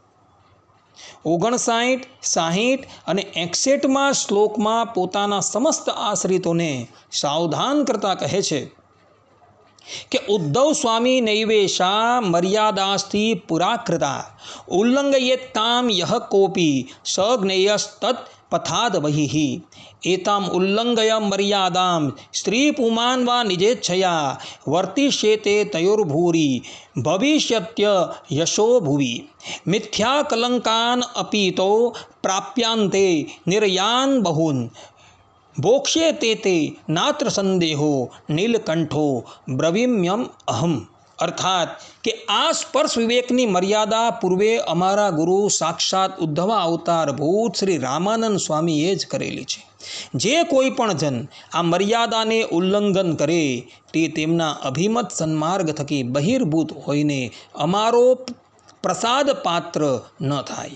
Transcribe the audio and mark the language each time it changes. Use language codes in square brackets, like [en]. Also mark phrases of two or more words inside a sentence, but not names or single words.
[gu] 59, 60 અને 61મા શ્લોકમાં પોતાના સમસ્ત આશ્રિતોને સાવધાન કરતા કહે છે કે ઉદ્ધવ સ્વામી [sa] नैवेशा मर्यादास्थी पुराकृता उल्लंघयेत्ताम यह कोपी सज्ञेयस्तत् पथाद वहि. एताम उल्लंघय मर्यादाम स्त्री पुमान वा निजेच्छया वर्तिष्येते तयोर्भूरि भविष्यत्य यशो भुवि मिथ्या कलंकान अपीतो प्राप्यांते निर्यान बहुन बोक्ष्ये ते नात्र संदेहो नीलकंठो ब्रवीम्यम अहम। [gu] अर्थात કે આ સ્પર્શ વિવેકની મર્યાદા પૂર્વે અમારા ગુરુ સાક્ષાત ઉદ્ધવા અવતાર ભૂત શ્રી રામાનંદ સ્વામીએ જ કરેલી છે. જે કોઈ પણ જન આ મર્યાદાને ઉલ્લંઘન કરે તે તેમના અભિમત સન્માર્ગ થકી બહિર્ભૂત હોઈને અમારો પ્રસાદ પાત્ર ન થાય.